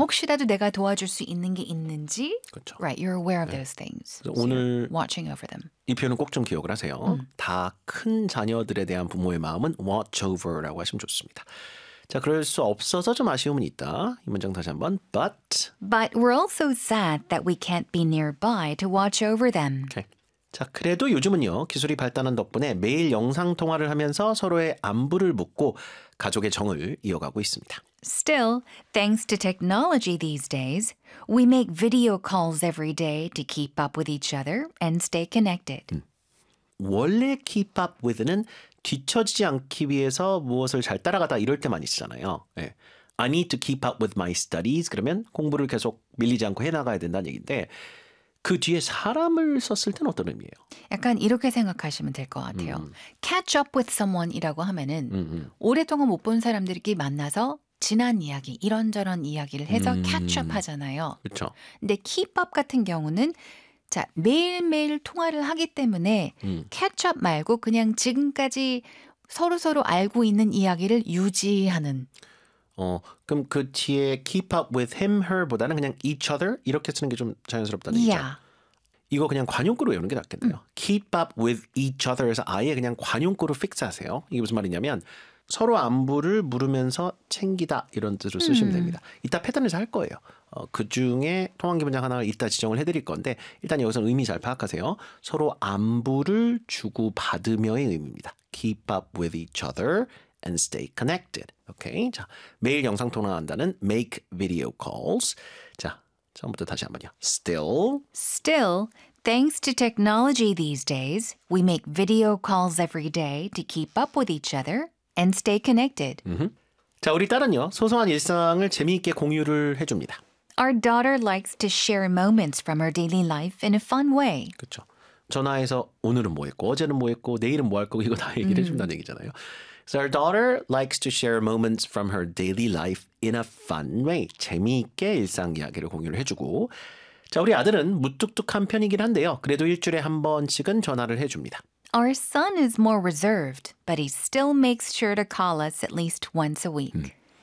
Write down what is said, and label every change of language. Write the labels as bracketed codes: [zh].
[ko] 혹시라도 내가 도와줄 수 있는 게 있는지 그렇죠. [en] Right. You're aware of those things. [ko] 네. So 오늘 [en] watching over them. [ko] 이 표현은 꼭 좀 기억을 하세요. 다 큰 자녀들에 대한 부모의 마음은 watch over라고 하시면 좋습니다. 자, 그럴 수 없어서 좀 아쉬움은 있다. 이 문장 다시 한번. But [en] we're also sad that we can't be nearby to watch over them. [ko] Okay. 자, 그래도 요즘은요. 기술이 발달한 덕분에 매일 영상 통화를 하면서 서로의 안부를 묻고 가족의 정을 이어가고 있습니다. [en] Still, thanks to technology these days, we make video calls every day to keep up with each other and stay connected. [ko] 원래 keep up with는 뒤처지지 않기 위해서 무엇을 잘 따라가다 이럴 때 많이 쓰잖아요. 네. [en] I need to keep up with my studies. [ko] 그러면 공부를 계속 밀리지 않고 해나가야 된다는 얘기인데 그 뒤에 사람을 썼을 때는 어떤 의미예요? 약간 이렇게 생각하시면 될 것 같아요. [en] Catch up with someone [ko] 이라고 하면은 오랫동안 못 본 사람들끼리 만나서 지난 이야기, 이런저런 이야기를 해서 catch up 하잖아요. 그렇죠. 근데 keep up 같은 경우는 자, 매일매일 통화를 하기 때문에 캐치업 말고 그냥 지금까지 서로서로 알고 있는 이야기를 유지하는 그럼 그 뒤에 [en] keep up with him, her [ko] 보다는 그냥 each other 이렇게 쓰는 게 좀 자연스럽다는 얘기죠? [en] Yeah. [ko] 이거 그냥 관용구로 외우는 게 낫겠네요 [en] keep up with each other [ko] 에서 아예 그냥 관용구로 픽스하세요 이게 무슨 말이냐면 서로 안부를 물으면서 챙기다 이런 뜻으로 쓰시면 됩니다 이따 패턴에서 할 거예요 그 중에 통한기 문장 하나를 이따 지정을 해드릴 건데 일단 여기서는 의미 잘 파악하세요. 서로 안부를 주고받으며의 의미입니다. [en] Keep up with each other and stay connected. [ko] Okay? 자, 매일 영상 통화한다는 [en] make video calls. [ko] 자, 처음부터 다시 한번요. [en] Still, thanks to technology these days, we make video calls every day to keep up with each other and stay connected. [ko] 자, 우리 딸은요. 소소한 일상을 재미있게 공유를 해줍니다. [en] Our daughter likes to share moments from her daily life in a fun way. [ko] 그렇죠. 전화해서 오늘은 뭐 했고 어제는 뭐 했고 내일은 뭐 할 거고 이거 다 얘기를 해준다는 얘기잖아요. [en] So our daughter likes to share moments from her daily life in a fun way. [ko] 재미있게 일상 이야기를 공유를 해주고 자 우리 아들은 무뚝뚝한 편이긴 한데요. 그래도 일주일에 한 번씩은 전화를 해줍니다. [en] Our son is more reserved, but he still makes sure to call us at least once a week.